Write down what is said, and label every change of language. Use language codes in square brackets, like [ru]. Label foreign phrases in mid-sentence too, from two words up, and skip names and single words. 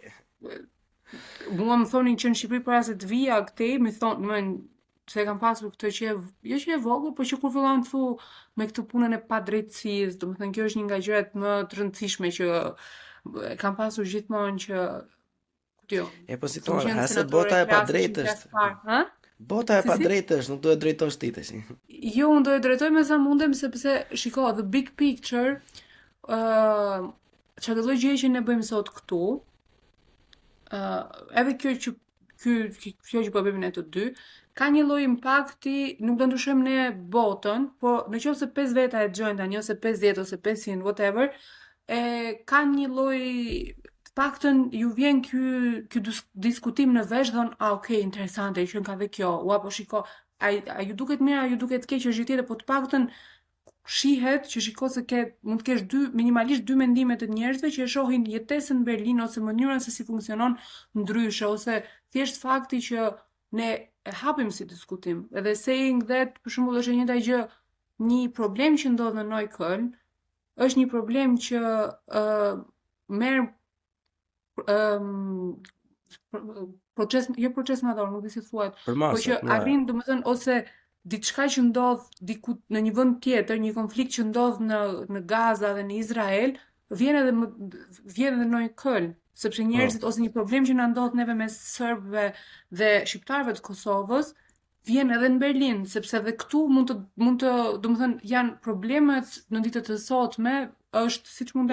[sq] Mua më thonin që në Shqipëri para se të vija këtej, më thonë, se kam pasur këtë që jo që e vogël, po që kur fillon të thu me këtë punën e padrejtësisë, domethënë kjo është një nga gjërat më të rëndësishme që kam pasur gjithmonë që po si thonë, se bota e padrejtë është. Bota e padrejtë është, nuk do e drejtosh ti tash. Jo, unë do e drejtoj me sa mundem, sepse shiko, [en] the big picture, [sq] çfarë lloj gjëje që ne bëjmë sot këtu, edhe kjo që po bëjmë ne të dy, ka një lloj impakti, nuk do ndryshojmë ne botën, po nëse 5 veta e dëgjojnë tani ose 50 ose 500 whatever, ka një lloj paktën ju vjen ky diskutim në vesh dhe okay, interesante, që ka dhe kjo, po shiko, a ju duket mirë, a ju duket keq, është gjë tjetër, po të paktën shihet që shiko se mund të kesh minimalisht 2 mendime të njerëzve që e shohin jetesën në Berlin ose mënyrën se si funksionon ndryshe, ose thjesht fakti që ne e hapim si diskutim. Edhe [en] saying that, [sq] për shembull, është e njëjta gjë, një problem që ndodh në Neukölln, është një problem që merr proces madhor, nuk di si thuhet, po që arrin domethënë ose diçka që ndodh diku në një vend tjetër, një konflikt që ndodh në Gaza dhe në Izrael, vjen edhe në Neukölln, sepse njerëzit ose një problem që na ndodh neve me serbëve dhe shqiptarëve të Kosovës, vjen edhe në Berlin, sepse edhe këtu mund të domethënë janë problemet në ditët e sotme, është siç mund ta